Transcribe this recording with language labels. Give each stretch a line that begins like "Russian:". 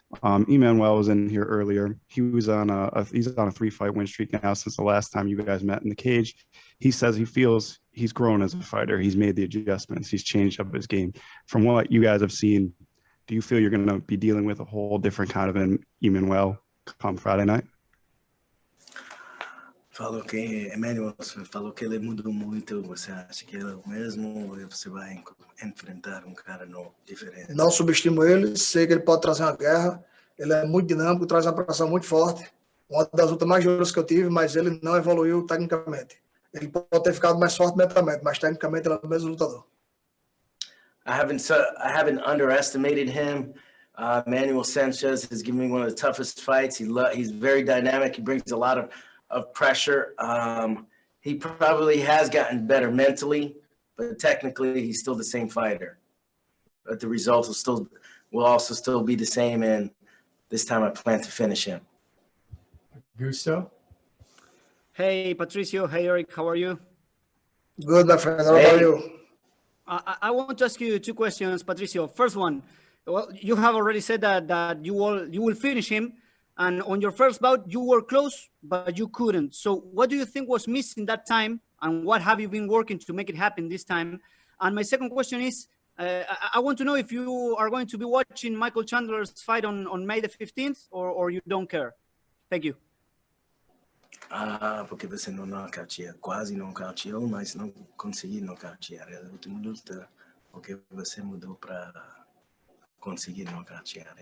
English: Emmanuel was in here earlier. He was on he's on a 3-fight win streak now since the last time you guys met in the cage. He says he feels he's grown as a fighter. He's made the adjustments. He's changed up his game. From what you guys have seen, do you feel you're going to be dealing with a whole different kind of an Emmanuel come Friday night?
Portuguese: Falou que Emmanuel falou que ele mudou muito. Você acha que ele é o mesmo ou você vai enfrentar cara novo, diferente? Não subestimo ele, sei que ele pode trazer uma guerra. Ele é muito dinâmico, traz uma pressão muito forte. Uma das lutas mais duras que eu tive, mas ele não evoluiu tecnicamente. Ele pode ter ficado mais forte mentalmente, mas tecnicamente ele é o mesmo lutador.
English: I haven't underestimated him. Manuel Sanchez has given me one of the toughest fights. He's very dynamic. He brings a lot of pressure. He probably has gotten better mentally, but technically he's still the same fighter. But the results will also still be the same, and this time I plan to finish him. Gusto? Hey, Patricio. Hey, Eric. How are you? Good, my friend. How about you? I want to ask you 2 questions, Patricio. First one, well, you have already said that you will finish him, and on your first bout you were close, but you couldn't. So what do you think was missing that time, and what have you been working to make it happen this time? And my second question is, I want to know if you are going to be watching Michael Chandler's fight on May the 15th, or you don't care. Thank you.
Portuguese: Porque você não nocauteia, quase nocauteou, mas não consegui nocautear. É a última luta, porque você mudou para conseguir nocautear.